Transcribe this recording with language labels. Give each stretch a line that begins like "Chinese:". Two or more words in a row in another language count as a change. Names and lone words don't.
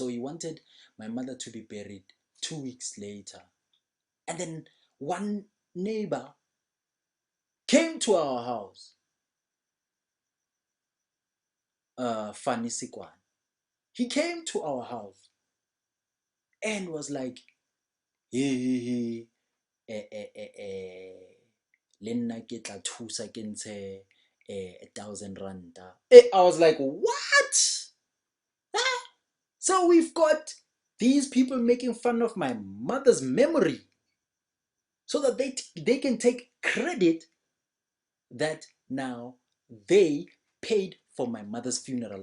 English: So he wanted my mother to be buried 2 weeks later. And then one neighbor came to our house, Fanny Sikwan. He came to our house and was like,
Southern Sotho: hey, le nna ke tla thusa ke ntshe 1,000 ranta.
English: I was like, what? Ah! So we've got these people making fun of my mother's memory so that they can take credit that now they paid for my mother's funeral.